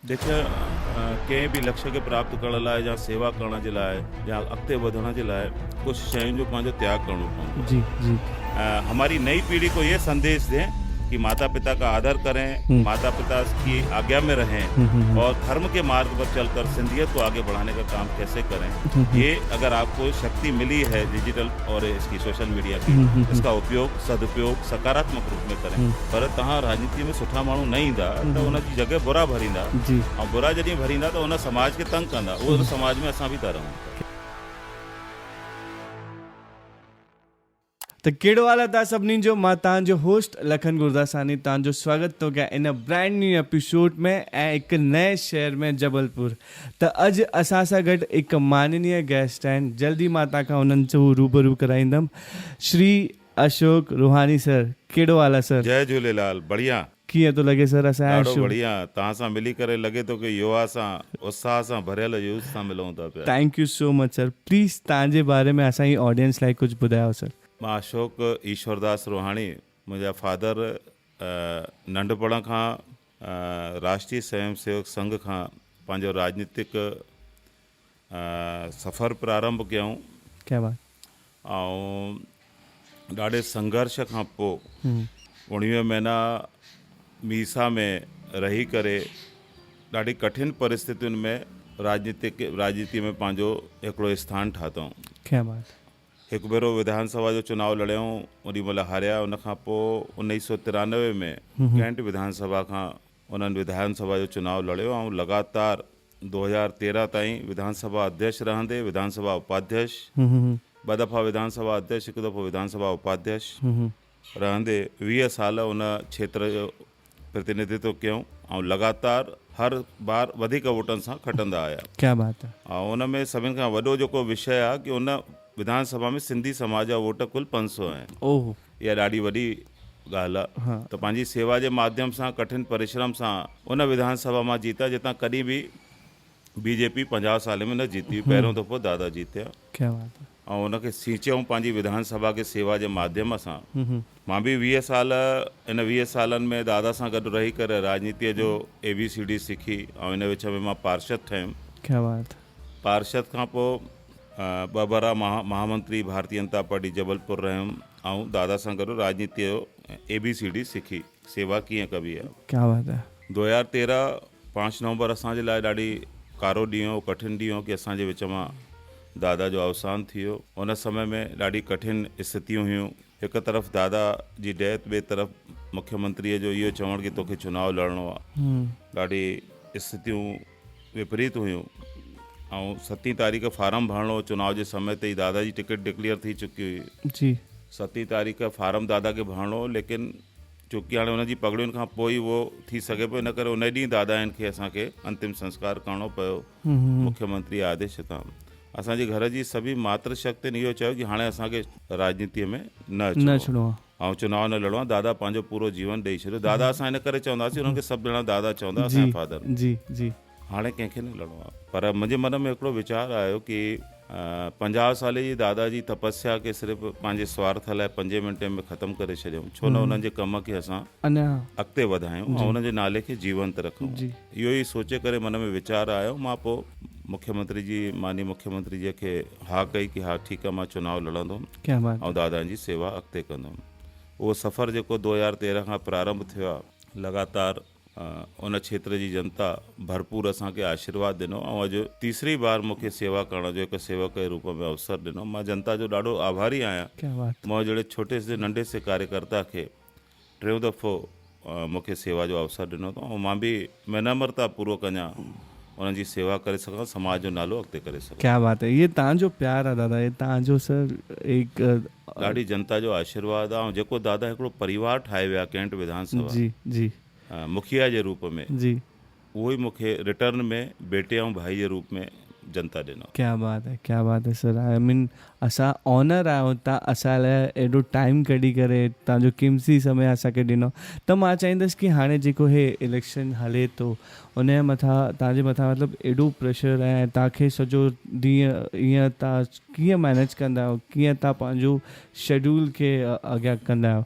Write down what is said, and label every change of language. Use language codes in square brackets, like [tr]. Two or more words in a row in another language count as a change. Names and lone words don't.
[sd] देखिए कंहिं बि लक्ष्य खे प्राप्त करण लाइ या सेवा करण जे लाइ या अॻिते वधण जे लाइ कुछ शयुनि जो पंहिंजो त्याग करणो पवंदो जी जी [hi] हमारी नई पीढ़ी को ये संदेश दें कि माता पिता का आदर करें, माता पिता की आज्ञा में रहें और धर्म के मार्ग पर चलकर सिंधियत को आगे बढ़ाने का काम कैसे करें। ये अगर आपको शक्ति मिली है डिजिटल और इसकी [en] social media [hi] की, इसका उपयोग सदुपयोग सकारात्मक रूप में करें। [sd] पर तव्हां राजनीति में सुठा माण्हू न ईंदा त उन जी जॻह बुरा भरींदा जी ऐं बुरा जॾहिं भरींदा त उन समाज खे तंग कंदा, उहो समाज में असां बि था रहूं। त कहिड़ो हाल आहे तव्हां सभिनी जो। मां तव्हांजो होस्ट लखन गुरदासानी तव्हांजो स्वागत थो कयां इन [en] brand new episode [sd] में ऐं हिकु नए शहर में जबलपुर। त अॼु असां सां गॾु हिकु माननीय गेस्ट आहिनि। जल्दी मां तव्हांखां उन्हनि जो रूबरू कराईंदुमि। श्री अशोक रुहानी सर, कहिड़ो हाल आहे सर? जय झूलेलाल। बढ़िया। कीअं थो लॻे सर असांजो ॾाढो शो? बढ़िया। तव्हां सां मिली करे लॻे थो कि युवा सां उत्साह सां भरियल यूथ सां मिलूं था पिया। [en] thank you so much sir. [sd] प्लीज़ तव्हांजे बारे में असांजी ऑडियंस लाइ कुझु ॿुधायो सर। मां अशोक ईश्वरदास रुहाणी। मुंहिंजा फादर नंढपण खां राष्ट्रीय स्वयं सेवक संघ खां पंहिंजो राजनीतिक सफ़र प्रारंभ कयूं [hi] क्या बात। [sd] ऐं ॾाढे संघर्ष खां पोइ 19 महीना मीसा में रही करे ॾाढी कठिन परिस्थितियुनि में राजनीति में पंहिंजो हिकिड़ो स्थान ठातऊं। [hi] क्या बात। [sd] हिकु भेरो विधानसभा जो चुनाव लड़ियऊं, ओॾी महिल हारिया। उनखां पोइ 1993 में कैंट विधानसभा खां उन्हनि विधानसभा जो चुनाव लड़ियो ऐं लगातार 2013 ताईं विधानसभा अध्यक्ष रहंदे विधानसभा उपाध्यक्ष, ॿ दफ़ा विधानसभा अध्यक्ष, हिकु दफ़ो विधानसभा उपाध्यक्ष रहंदे 20 साल उन क्षेत्र जो प्रतिनिधित्व कयूं ऐं लगातार हर बार वधीक वोटनि सां खटंदा आया। [hi] क्या बात है। [sd] ऐं उन में सभिनि खां वॾो जेको विषय आहे कि उन विधानसभा में सिंधी समाज जा वोट कुल 500 आहिनि। ओह, इहा ॾाढी वॾी ॻाल्हि आहे। हाँ। त पंहिंजी सेवा जे माध्यम सां कठिन परिश्रम सां उन विधानसभा मां जीता जितां कॾहिं बि बीजेपी 50 साल में न जीती। पहिरियों दफ़ो दादा जीतिया [hi] क्या बात है। [sd] ऐं उनखे सींचियऊं पंहिंजी विधानसभा खे सेवा जे माध्यम सां। मां बि 20 साल इन 20 सालनि में दादा सां गॾु रही करे राजनीतिअ जो ABCD सिखी ऐं इन विच में मां पार्षद ठयुमि। [hi] क्या बात। [sd] पार्षद खां पोइ 2 बार महामंत्री भारतीय जनता पार्टी जबलपुर रहियुमि ऐं दादा सां गॾु राजनीतिअ जो ABCD सिखी, सेवा कीअं कबी आहे। [hi] क्या बात है। [sd] 2013 5 नवंबर असांजे लाइ ॾाढी कारो ॾींहुं हो, कठिन ॾींहुं हो कि असांजे विच मां दादा जो अवसान थी वियो। उन समय में ॾाढी कठिन स्थितियूं हुयूं। हिकु तरफ़ दादा जी डेथ, ॿिए तरफ़ मुख्यमंत्रीअ जो इहो चवणु कि तोखे चुनाव लड़णो आहे। ॾाढी स्थितियूं विपरीत हुयूं ऐं 7 तारीख़ फारम भरणो हो। चुनाव जे समय ते ई दादा जी [en] ticket declare [sd] थी चुकी हुई जी। 7 तारीख़ फारम दादा खे भरणो हो, लेकिन चूंकि हाणे हुनजी पगड़ियुनि खां पोइ ई उहो थी सघे पियो, इन करे उन ॾींहुं दादा खे असांखे अंतिम संस्कार करणो पियो मुख्यमंत्री आदेश तां। असांजे घर जी सभी मातृशक्तियुनि इहो चयो कि हाणे असांखे राजनीतिअ में न अचिणो आहे ऐं चुनाव न लड़ो आहे। दादा पंहिंजो पूरो जीवन ॾेई छॾियो। दादा असां इन करे चवंदासीं, उन्हनि खे सभु ॼणा दादा चवंदा, असांजा फादर। जी जी। हाणे कंहिंखे न लड़ो आहे। पर मुंहिंजे मन में हिकिड़ो वीचार आयो कि 50 साले जी दादा जी तपस्या खे सिर्फ़ु पंहिंजे स्वार्थ लाइ 5 मिंटे में ख़तमु करे छॾियऊं। छो न उन्हनि जे कम खे असां अॻिते वधायूं ऐं उन्हनि जे नाले खे जीवंत रखूं। इहो ई सोचे करे मन में वीचार आयो। मां पोइ मुख्यमंत्री जी, माननीय मुख्यमंत्री जी खे हा कई कि हा ठीकु आहे, मां चुनाव लड़ंदुमि ऐं दादा जी सेवा अॻिते कंदुमि। उहो सफ़र जेको 2013 खां प्रारंभ थियो आहे, लगातार उन क्षेत्र जी जनता भरपूर असांखे आशीर्वाद ॾिनो ऐं अॼु तीसरी बार मूंखे सेवा करण जो हिकु सेवक जे रूप में अवसर ॾिनो। मां जनता जो ॾाढो आभारी आहियां। मां जहिड़े [hi] छोटे से [sd] नंढे से कार्यकर्ता खे 3 दफ़ो मूंखे सेवा जो अवसर ॾिनो अथऊं ऐं मां बि विनम्रता पूर्वक अञा उन्हनि जी सेवा करे सघां, समाज जो नालो अॻिते करे सघां। [hi] क्या बात है। [sd] ये तव्हांजो प्यार आहे दादा, ये तव्हांजो सर एक ॾाढी जनता जो आशीर्वाद आहे। ऐं जेको दादा हिकिड़ो परिवार ठाहे विया कैंट विधानसभा जी जी मुखिया जे रूप में जी, उहो ई मूंखे रिटर्न में बेटे ऐं भाई जे रूप में जनता ॾिनो। [hi] क्या बात है सर। [en] I mean [sd] असां ऑनर आहियूं तव्हां असां लाइ एॾो टाइम कढी करे तव्हांजो कीमती समय असांखे ॾिनो। त मां चाहींदुसि कि हाणे जेको हे इलेक्शन हले थो उन जे मथां तव्हांजे मथां मतिलबु एॾो प्रेशर आहे ऐं तव्हांखे सॼो ॾींहुं ईअं तव्हां कीअं मैनेज कंदा आहियो, कीअं तव्हां पंहिंजो शेड्यूल खे अॻियां कंदा आहियो?